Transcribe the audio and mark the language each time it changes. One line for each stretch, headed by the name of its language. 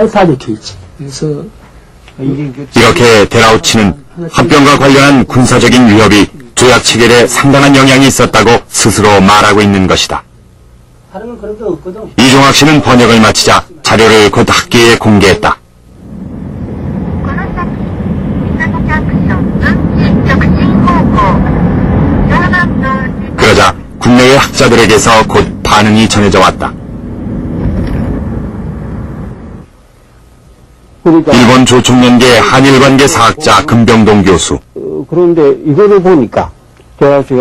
Korean: 다 적혀 있지. 그래서 이렇게 데라우치는 합병과 관련한 군사적인 위협이 조약 체결에 상당한 영향이 있었다고 스스로 말하고 있는 것이다. 다른 건 그런 게 없거든. 이종학 씨는 번역을 마치자 자료를 곧 학계에 공개했다.
Japanese: この先、港ジャンクション分岐直進方向。常磐道
Korean: 그러자 국내외 학자들에게서 곧 반응이 전해져 왔다. 그러니까 일본 조총련계 한일관계 사학자 금병동 교수. 그런데 이거를 보니까 제가